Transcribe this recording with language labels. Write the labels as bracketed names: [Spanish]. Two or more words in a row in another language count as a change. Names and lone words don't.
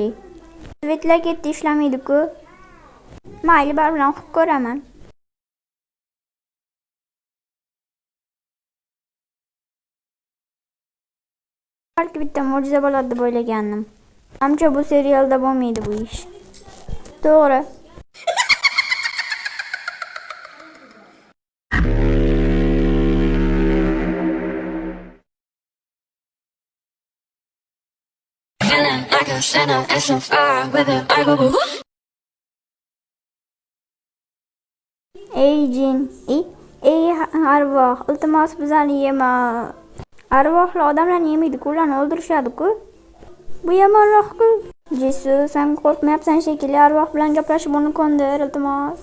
[Uzbek] Svetlar ketdi, ishlamaydi-ku. Mayli, bar bilan o'qib ko'raman. Balki bitta mo'jiza bo'ladi deb o'ylagandim. Ammo bu serialda bo'lmaydi bu ish. To'g'ri. [English] Like a sinner and so far with it, I go boo. [Uzbek] Ey jin, ey arvoh, iltimos bizani yema. Arvohlar odamlarni yemaydi-ku, ularni o'ldirishadi-ku. Bu yomonroq-ku. Jesus, sen qo'rqmayapsan shekilli, arvoh bilan gaplashib uni ko'ndir, iltimos.